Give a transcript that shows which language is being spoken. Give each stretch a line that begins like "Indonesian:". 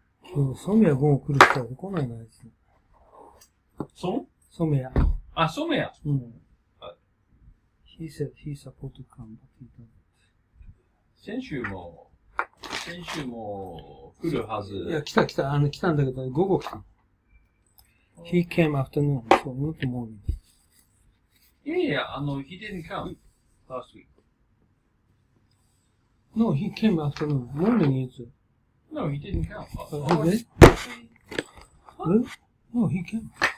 Japanese: 今日、ソメヤ午後来る人は来ないな、あいつ。ソメヤ。あ、ソメヤ。
English: He said he's supposed to come, but he doesn't.
Japanese: 先週も来るはず。いや、来たんだけど、午後来た。
English: He came afternoon, so not morning.
Japanese: いやいや、
English: he didn't come last week. No, he came afternoon. Morning is... No, he didn't come. He did? No, he came.